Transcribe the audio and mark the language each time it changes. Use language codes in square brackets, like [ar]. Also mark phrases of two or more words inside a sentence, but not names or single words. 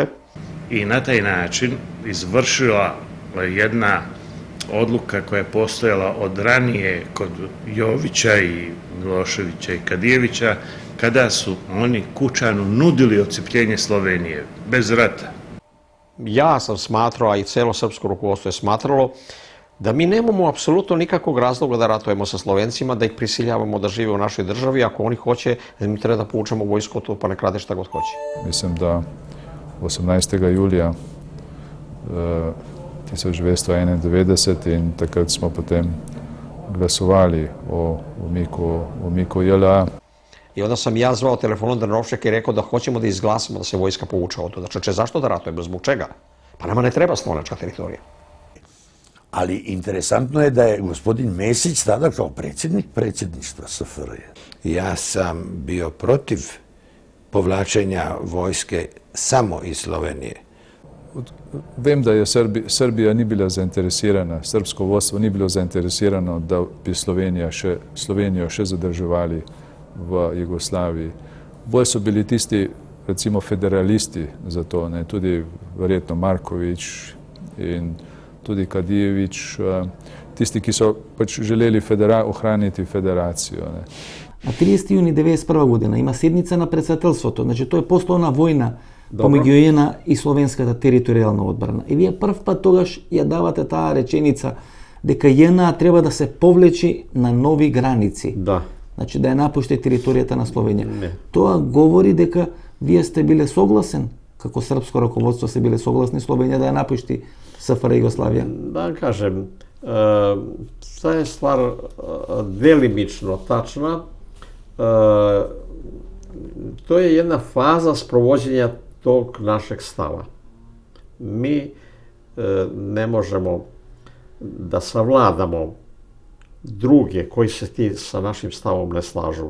[sr] I na taj način izvršila jedna odluka koja je postojala od ranije kod Jovića i Miloševića i Kadijevića, kada su oni Kučanu nudili odcepljenje Slovenije, bez rata. Ja sam smatrao, a i celo srpsko rukovodstvo je smatralo, da mi nemamo apsolutno nikakvog razloga da ratujemo sa Slovencima, da ih prisiljavamo da žive u našoj državi. Ako oni hoće, mi treba da povučemo vojsku tu, pa nek rade šta god hoće. [sl] Mislim da 18. julija 1991 in takrat smo potem glasovali o umiku JLA. [sr] I onda sam ja zvao telefonom Drnovšeka i rekao da hoćemo da izglasamo da se vojska povuče od tuda. Čoče, zašto da ratujemo? Zbog čega? Pa nama ne treba slovenačka teritorija. [hr] Ali interesantno je da je gospodin Mesić tada kao predsjednik predsjedništva SFRJ. Ja sam bio protiv povlačenja vojske samo iz Slovenije. [sl] Vem, da je Srbija ni bila zainteresirana, srpsko vodstvo ni bilo zainteresirano, da bi Slovenijo še zadrževali v Jugoslaviji. Bolj so bili tisti, recimo, federalisti za to, tudi verjetno Marković in tudi Kadijević, tisti, ki so pač želeli ohraniti federacijo. [mk] На 30. јуни 1991. година има седница на претседателството, значи то је пословна војна помеѓу JNA и Словенската територијална одбрана. И вие прв пат тогаш ја давате таа реченица дека JNA треба да се повлечи на нови граници. Да. Значи да ја напушти територијата на Словенија. Не. Тоа говори дека вие сте биле согласен, како српско раководство се биле согласни Словенија да ја напушти СФР Југославија. [sr] Да кажем, та е ствар делимично тачна. To je jedna faza sprovođenja tog našeg stava. Mi ne možemo da savladamo druge koji se ti sa našim stavom ne slažu.